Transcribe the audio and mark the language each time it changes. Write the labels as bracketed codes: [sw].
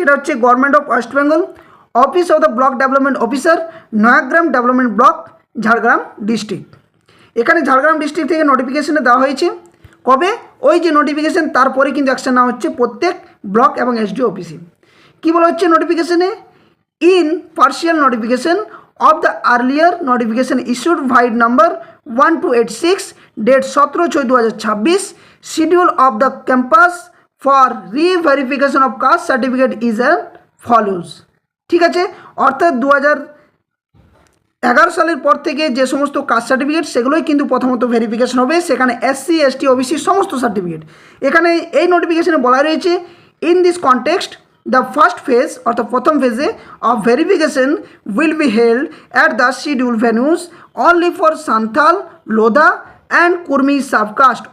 [bn] এটা হচ্ছে government of West Bengal, office of the block development officer, Nayagram development block, Jhargram district. এখানে Jhargram district থেকে নোটিফিকেশনে দেওয়া হয়েছে। কবে? ওই যে নোটিফিকেশন তারপরে কিন্তু অ্যাকশন নেওয়া হচ্ছে প্রত্যেক ব্লক এবং এসডি অফিসে। কী বলা হচ্ছে নোটিফিকেশনে? [en] In partial notification of the earlier notification issued vide number 1286 date 17/6/2026 schedule of the campus for re-verification of caste certificate is as follows। [bn] ঠিক আছে, অর্থাৎ 2011 সালের পর থেকে যে সমস্ত কাস্ট সার্টিফিকেট সেগুলোই কিন্তু প্রথমত ভেরিফিকেশন হবে, সেখানে এসসি এসটি ওবিসি সমস্ত সার্টিফিকেট। এখানে এই নোটিফিকেশনে বলা রয়েছে [en] in this context the first phase [bn] অর্থাৎ প্রথম ফেজে [en] of verification will be held at the scheduled venues only for Santhal, Lodha and Kurmi subcaste.